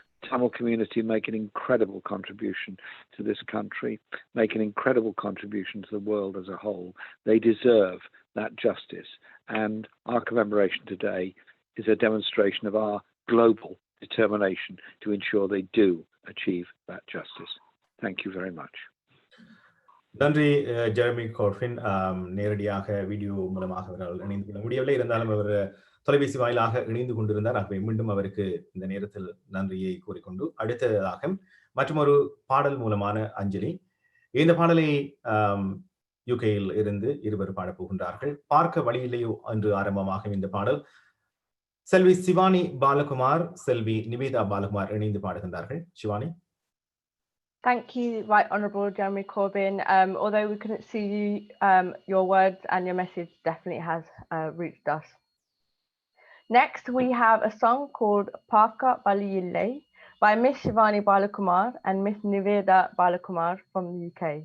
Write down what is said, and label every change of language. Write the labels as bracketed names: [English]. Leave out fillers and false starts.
[English] Tamil community make an incredible contribution to this country, make an incredible contribution to the world as a whole. They deserve that justice. And our commemoration today is a demonstration of our global determination to ensure they do achieve that justice. Thank you very much. [Tamil] நன்றி Jeremy கோர்ஃபின். நேரடியாக video மூலமாக அவரால் இணைந்து கொள்ள முடியவில்லை, இருந்தாலும் அவர் தொலைபேசி வாயிலாக இணைந்து கொண்டிருந்தார். ஆகவே மீண்டும் அவருக்கு இந்த நேரத்தில் நன்றியை கூறிக்கொண்டு அடுத்ததாக மற்றொரு பாடல் மூலமான அஞ்சலி. இந்த பாடலை யூகேயில் இருந்து இருவர் பாடப் போகின்றார்கள். பார்க்க வழியில்லையோ என்று ஆரம்பமாகும் இந்த பாடல் செல்வி சிவானி பாலகுமார், செல்வி நிவேதா பாலகுமார் இணைந்து பாடுகின்றார்கள். Shivani. [English] Thank you, Right Honourable Jeremy Corbyn. Although we couldn't see you, your words and your message definitely has reached us. Next, we have a song called Parka Valiyillai by Miss Shivani Balakumar and Miss Niveda Balakumar from the UK.